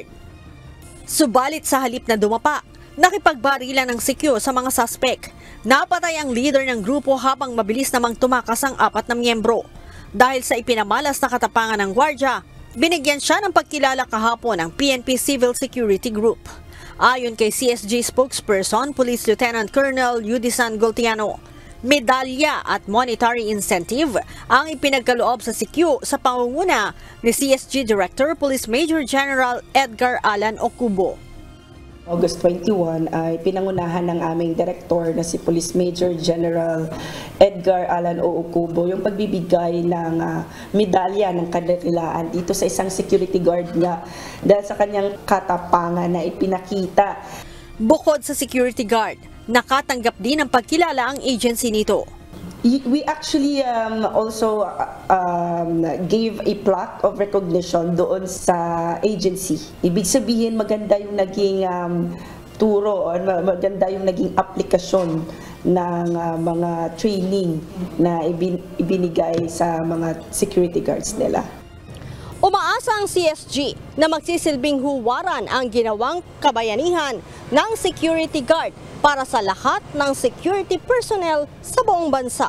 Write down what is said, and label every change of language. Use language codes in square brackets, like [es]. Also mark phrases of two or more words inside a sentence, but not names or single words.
[tl] Subalit sa halip na dumapa, nakipagbarilan ng CQ sa mga suspect. Napatay ang leader ng grupo habang mabilis namang tumakas ang 4 na miyembro. Dahil sa ipinamalas na katapangan ng gwardya, binigyan siya ng pagkilala kahapon ng PNP Civil Security Group. Ayon kay CSG spokesperson, Police Lieutenant Colonel Yudisan Golciano, medalya at [en] monetary incentive [tl] ang ipinagkaloob sa CQ sa pangunguna ni CSG Director Police Major General Edgar Alan Ocubo. August 21 ay pinangunahan ng aming direktor na si Police Major General Edgar Alan Ocubo yung pagbibigay ng medalya ng kadakilaan dito sa isang [en] security guard [tl] niya dahil sa kanyang katapangan na ipinakita. Bukod sa [en] security guard, [tl] nakatanggap din ng pagkilala ang agency nito. [en] We actually also gave a plaque of recognition [tl] doon sa agency. Ibig sabihin maganda yung naging turo, maganda yung naging aplikasyon ng mga training na ibinigay sa mga [en] security guards [tl] nila. Umaasa ang CSG na magsisilbing huwaran ang ginawang kabayanihan ng [en] security guard [tl] para sa lahat ng [en] security personnel [tl] sa buong bansa.